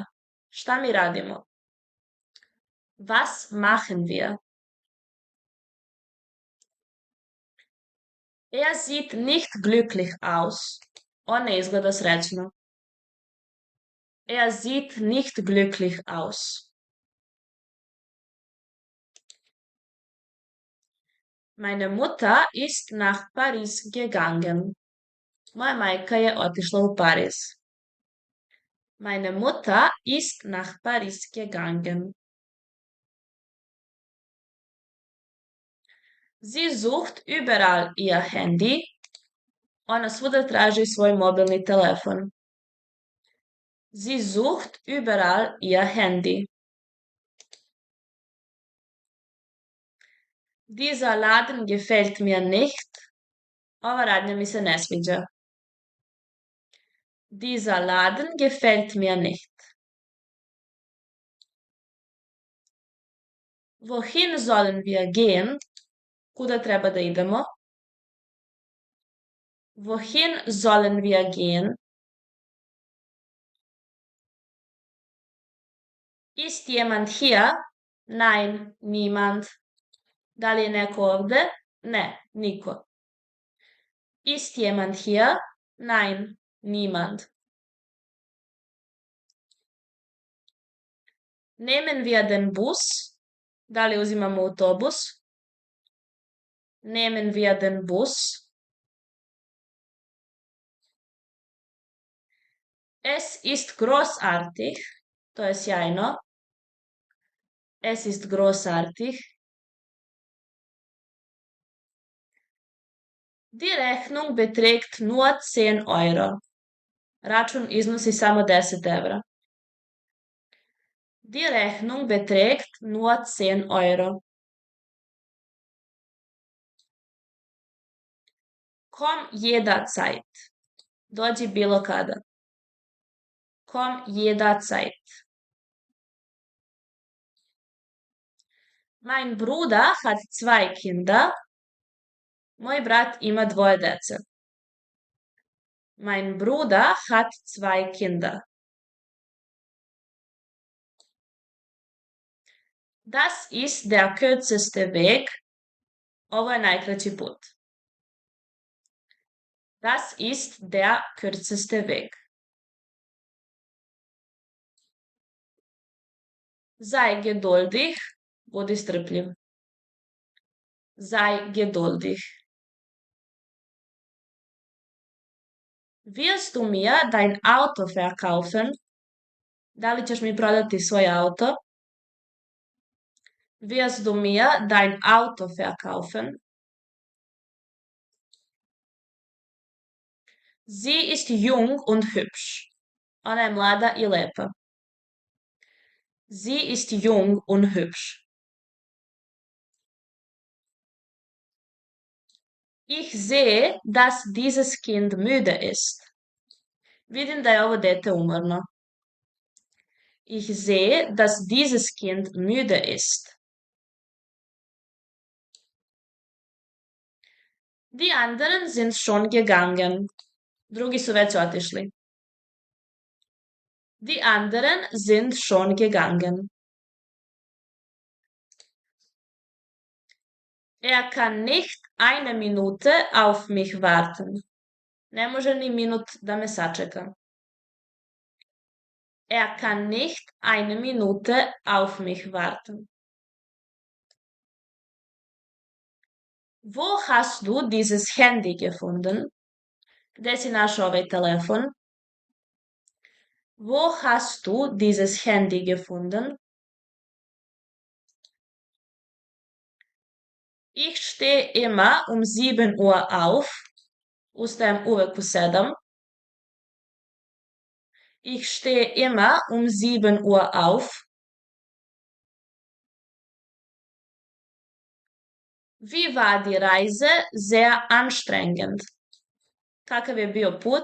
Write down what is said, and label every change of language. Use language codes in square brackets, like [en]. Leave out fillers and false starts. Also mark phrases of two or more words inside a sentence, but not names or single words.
[sr] Šta mi radimo? [de] Was machen wir? Er sieht nicht glücklich aus. [sr] On ne izgleda srećno. [de] Er sieht nicht glücklich aus. Meine Mutter ist nach Paris gegangen. [sr] Moja majka je otišla u Pariz. [de] Meine Mutter ist nach Paris gegangen. Sie sucht überall ihr Handy. [sr] Ona svuda traži svoj mobilni telefon. [de] Sie sucht überall ihr Handy. Dieser Laden gefällt mir nicht. [sr] Ova radnja mi se ne sviđa. [de] Dieser Laden gefällt mir nicht. Wohin sollen wir gehen? [sr] Kuda treba da idemo? [de] Wohin sollen wir gehen? Ist jemand hier? Nein, niemand. [sr] Da li je neko ovde? Ne, niko. [de] Ist jemand hier? Nein, niemand. Nehmen wir den Bus? [sr] Da li uzimamo autobus? [de] Nehmen wir den Bus? Es ist großartig. [sr] To je sjajno. [de] Es ist großartig. Die Rechnung beträgt nur 10 Euro. [sr] Račun iznosi samo 10 evra. [de] Die Rechnung beträgt nur 10 Euro. Komm jederzeit. [sr] Dođi bilo kada. [de] Komm jederzeit. Mein Bruder hat zwei Kinder. [sr] Moj brat ima dvoje dece. [de] Mein Bruder hat zwei Kinder. Das ist der kürzeste Weg. [sr] Ovo je najkraći put. [de] Das ist der kürzeste Weg. Sei geduldig. [sr] Budi strpljiv. [de] Sei geduldig. Wirst du mir dein Auto verkaufen? [sr] Da li ćeš mi prodati svoj auto? [de] Wirst du mir dein Auto verkaufen? Sie ist jung und hübsch. [sr] Ona je mlada i lepa. [de] Sie ist jung und hübsch. Ich sehe, dass dieses Kind müde ist. [sr] Vidim da je ovo dete umorno. [de] Ich sehe, dass dieses Kind müde ist. Die anderen sind schon gegangen. [sr] Drugi su već otišli. [de] Die anderen sind schon gegangen. Er kann nicht eine Minute auf mich warten. [sr] Ne može ni minut da me sačeka. [de] Er kann nicht eine Minute auf mich warten. Wo hast du dieses Handy gefunden? [sr] Gde si našao ovaj telefon? [de] Wo hast du dieses Handy gefunden? Ich stehe immer um 7 Uhr auf. [sr] Ustajem uvek u 7. [de] Ich stehe immer um 7 Uhr auf. Wie war die Reise? Sehr anstrengend. [sr] Kakav je bio put?